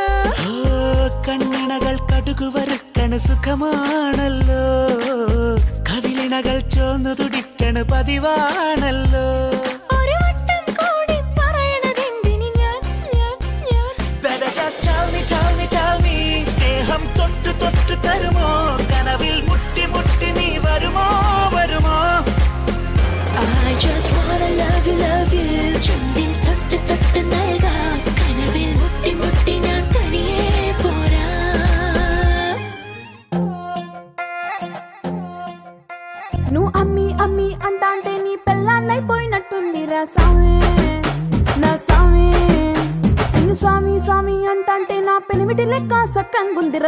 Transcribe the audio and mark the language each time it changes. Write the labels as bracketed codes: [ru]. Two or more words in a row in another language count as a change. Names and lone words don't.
[ml] കണ്ണിണകൾ കടുകുവറുക്കണ സുഖമാണല്ലോ കവിളിണകൾ ചോന്നു തുടിക്കണ പതിവാണല്ലോ സ്നേഹം തൊട്ട് തൊട്ട് തരുമോ കനവിൽ മുട്ടി മുട്ടി നീ വരുമോ വരുമോ [en] I just wanna love you [ml] ചുണ്ടിൽ തൊട്ട് തൊട്ട് നൽകാം കനവിൽ മുട്ടി മുട്ടി ഞാൻ തനിയെ പോരാ [te] నువ్వు అమ్మి అమ్మి అంటాంటే నీ పెళ్ళాన్నైపోయినట్టుందిరా సామి నా సామి నిన్ను స్వామి స్వామి అంటాంటే నా పెనిమిటి లెక్క సక్కంగుందిరా